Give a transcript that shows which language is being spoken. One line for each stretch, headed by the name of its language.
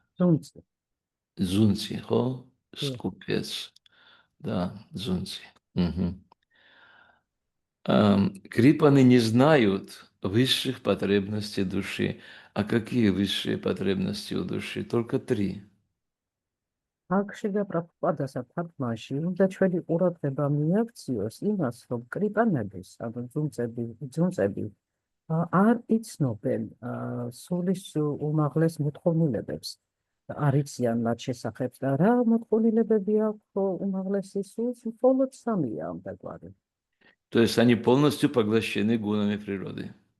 Russian: Дзунци. Дзунци, скупец. Да, дзунци. Угу. Крипаны не знают высших потребностей души. А какие высшие потребности у души? Только три.
Georgian: აქ შრილა პრაბჰუპადას თარგმანში უნდა ჩვენი ყურადღება მიაქციოს იმას, რომ კრიპანების, ანუ ძუნწები არ იცნობენ სულის უმაღლეს მოთხოვნილებებს. არ იციან მათ შესახებ და რა მოთხოვნილებები აქვს უმაღლესი სულს, მხოლოდ სამია ამ დაგვარი.
Russian: То есть они полностью поглощены гунами природы.